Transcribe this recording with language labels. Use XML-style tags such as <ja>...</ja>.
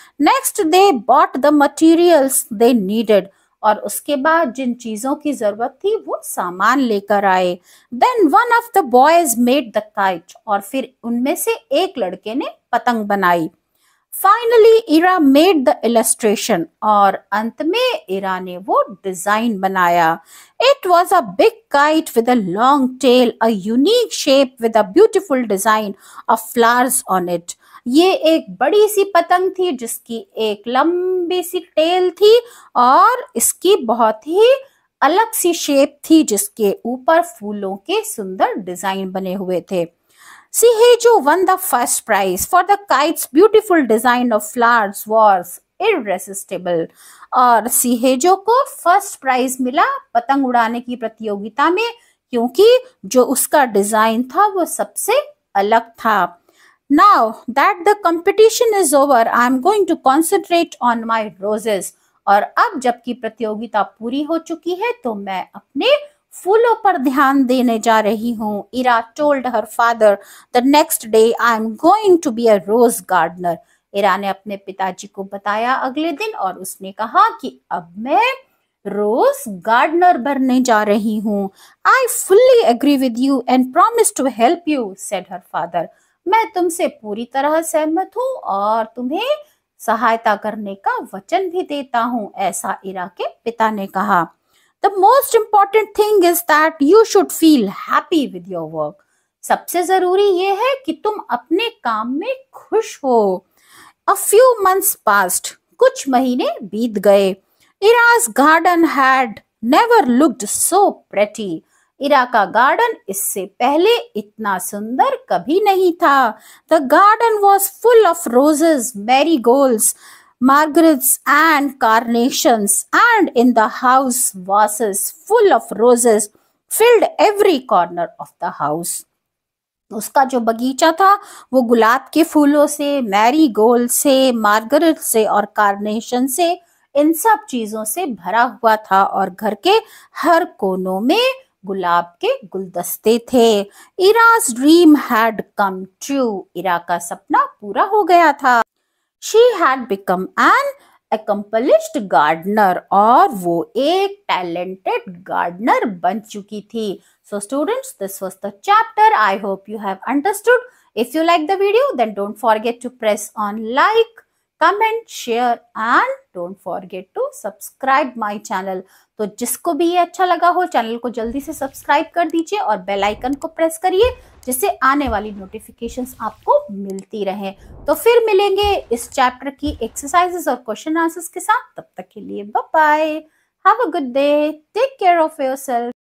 <en>Next they bought the materials they needed.</en> <hi>और उसके बाद जिन चीजों की जरूरत थी वो सामान लेकर आए।</hi> <en>Then one of the boys made the kite.</en> <hi>और फिर उनमें से एक लड़के ने पतंग बनाई।</hi> <en>Finally, Ira made the illustration.</en> <hi>और अंत में इरा ने वो डिजाइन बनाया।</hi> <en>It was a big kite with a long tail, a unique shape with a beautiful design of flowers on it.</en> <hi>ये एक बड़ी सी पतंग थी जिसकी एक लंबी सी टेल थी और इसकी बहुत ही अलग सी शेप थी जिसके ऊपर फूलों के सुंदर डिजाइन बने हुए थे।</hi> <en>Shigejo won the first prize for the kite's beautiful design of flowers was irresistible.</en> <hi>और शिहेजो को फर्स्ट प्राइज मिला पतंग उड़ाने की प्रतियोगिता में, क्योंकि जो उसका डिजाइन था वो सबसे अलग था।</hi> <en>Now that the competition is over, I am going to concentrate on my roses.</en> <hi>और अब जबकि प्रतियोगिता पूरी हो चुकी है तो मैं अपने फूलों पर ध्यान देने जा रही हूँ।</hi> <en>Ira told her father the next day I am going to be a rose gardener.</en> <hi>इरा ने अपने पिताजी को बताया अगले दिन और उसने कहा कि अब मैं रोज गार्डनर बनने जा रही हूँ।</hi> <en>I fully agree with you and promise to help you, said her father.</en> <hi>मैं तुमसे पूरी तरह सहमत हूँ और तुम्हें सहायता करने का वचन भी देता हूँ, ऐसा इरा के पिता ने कहा।</hi> <en>The most important thing is that you should feel happy with your work.</en> <hi>सबसे जरूरी ये है कि तुम अपने काम में खुश हो।</hi> <en>A few months passed.</en> <hi>कुछ महीने बीत गए।</hi> <en>Ira's garden had never looked so pretty.</en> <hi>इरा का गार्डन इससे पहले इतना सुंदर कभी नहीं था।</hi> <en>The garden was full of roses, marigolds, margarites and carnations, and in the house vases full of roses filled every corner of the house.</en> <hi>उसका जो बगीचा था वो गुलाब के फूलों से, मैरीगोल्ड से, मार्गरेट से और कार्नेशन से, इन सब चीजों से भरा हुआ था और घर के हर कोनों में गुलाब के गुलदस्ते थे।</hi> <en>Ira's dream had come true.</en> <hi>इरा का सपना पूरा हो गया था।</hi> <en>She had become an accomplished gardener.</en> <hi>और वो एक talented gardener बन चुकी थी।</hi> <en>So students, this was the chapter. I hope you have understood. If you like the video, then don't forget to press on like, comment, share and don't forget to subscribe my channel.</en> <hi>तो जिसको भी ये अच्छा लगा हो, channel को जल्दी से सब्सक्राइब कर दीजिए और बेल आइकन को प्रेस करिए, जिससे आने वाली नोटिफिकेशंस आपको मिलती रहे। तो फिर मिलेंगे इस चैप्टर की एक्सरसाइजेस और क्वेश्चन आंसर्स के साथ। तब तक के लिए</hi> <en>Bye bye, have a good day, take care of yourself.</en>